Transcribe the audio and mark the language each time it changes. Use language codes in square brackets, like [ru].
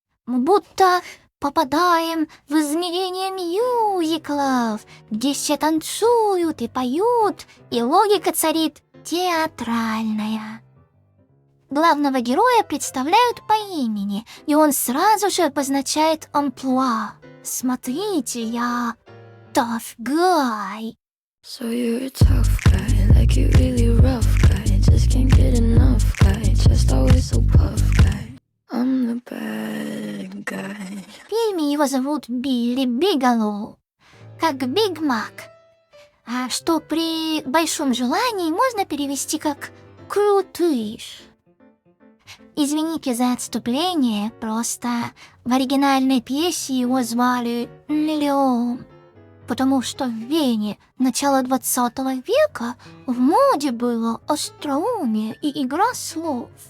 [ru] Мы будто попадаем в измерение мюзиклов, где все танцуют и поют, и логика царит театральная. Главного героя представляют по имени, и он сразу же обозначает амплуа. Смотрите, я [en] tough guy. So you're a tough guy, like you really rough guy. Just can't get enough guy, just always so puff guy. I'm the bad guy. [ru] В фильме его зовут Билли Бигелоу, как Биг Мак, что при большом желании можно перевести как «крутыш». Извините за отступление, просто в оригинальной пьесе его звали Леон, потому что в Вене начала 20 века в моде было остроумие и игра слов.